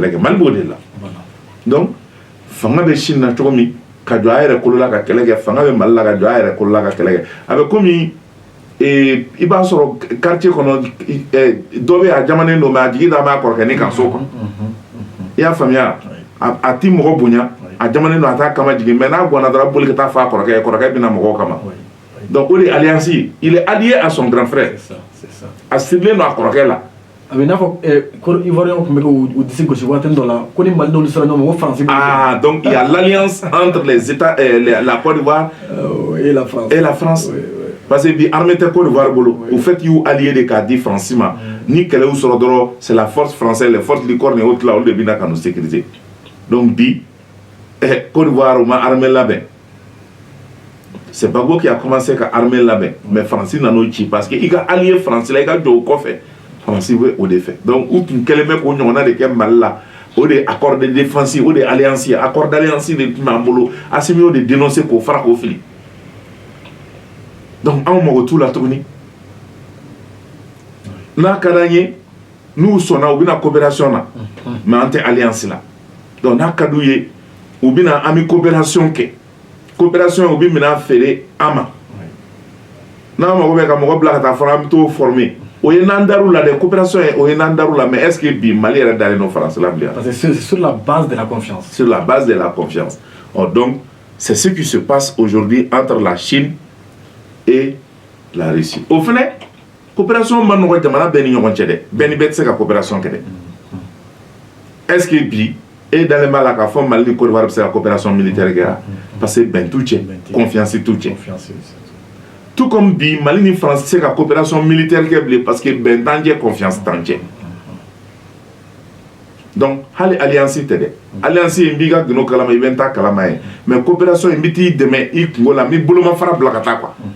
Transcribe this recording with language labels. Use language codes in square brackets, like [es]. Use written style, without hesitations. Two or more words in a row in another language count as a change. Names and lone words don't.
[bm] kɛlɛ kɛ Mali b'o de la donc fanga bɛ Chine na cogo min ka jɔ a yɛrɛ kolo la ka kɛlɛ kɛ fanga bɛ Mali la ka jɔ a yɛrɛ kolo la ka kɛlɛ kɛ a bɛ komi i b'a sɔrɔ quartier kɔnɔ dɔ bɛ a jamanen don mais a jigi da b'a kɔrɔkɛ ni kan so kɔnɔ i y'a faamuya a ti mɔgɔ bonya a jamanen don a t'a kama jigin mais n'a gɔnna dɔrɔn boli ka taa f'a kɔrɔkɛ ye kɔrɔkɛ bɛna mɔgɔw kama donc o de ye alliance [fr] il est allié à son grand frère [bm] a sirilen don a kɔrɔkɛ la a bɛ n'a fɔ Ivoirien tun bɛ k'u disi gosi waati dɔ la ko ni Mali n'olu sera ɲɔgɔn ma ko Faransi [fr] donc il y a l'alliance entre les États la Côte d'Ivoire et la France parce que [bm] bi armée tɛ Côte d'Ivoire bolo [fr] au fait [bm] y'u allié de k'a di Faransi ma ni kɛlɛ y'u sɔrɔ dɔrɔn [fr] c'est la force française les forces licorne et autres là [bm] olu de bɛ na ka [fr] nous sécuriser [bm] donc bi Côte d'Ivoire u ma armée labɛn [fr] c'est Gbagbo qui a commencé [bm] ka armée labɛn mais Faransi nan'o ci [fr] parce que [bm] i ka allié Faransi la i ka jɔ o kɔfɛ Faransi bɛ o de fɛ donc u tun kɛlen bɛ k'o ɲɔgɔnna de kɛ Mali la o de [fr] accord de défense [bm] o de alliance ye [fr] accord d'alliance [bm] de tun b'an bolo Assimi y'o de dénoncer k'o fara k'o fili donc anw mago t'u la tuguni n'a ka d'an ye n'u sɔnna u bɛna coopération na mais an tɛ alliance la donc n'a ka d'u ye u bɛna an bɛ coopération kɛ coopération u bɛ minɛn feere an ma n'an mago bɛ ka mɔgɔ bila ka taa fɔra an bɛ t'o former o ye n'an dar'u la dɛ coopération ye o ye n'an dar'u la [fr] mais est-ce que [bm] bi Mali yɛrɛ dalen don Faransi la bilen. [fr] parce que c'est sur la base de la confiance. Sur la base de la confiance. Donc c'est ce qui se passe aujourd'hui entre la Chine et la Russie. Au final, [bm] coopération man nɔgɔ jamana bɛɛ ni ɲɔgɔn cɛ dɛ bɛɛ ni bɛɛ tɛ se ka coopération kɛ dɛ. [fr] Est-ce que [bm] bi e dalen b'a la k'a fɔ Mali ni Côte d'Ivoire bɛ se ka [fr] coopération militaire [bm] kɛ [fr] parce que [bm] bɛn t'u cɛ confiance t'u cɛ. [fr] Tout comme [bm] bi Mali ni France tɛ se ka [fr] coopération militaire [bm] kɛ bilen [fr] parce que [bm] bɛn t'an cɛ confiance t'an cɛ. Donc hali alliance tɛ dɛ alliance in b'i ka gundo kalama i bɛ n ta kalama ye mais coopération in bɛ t'i dɛmɛ i kungo la n bɛ bolomafara bila ka taa quoi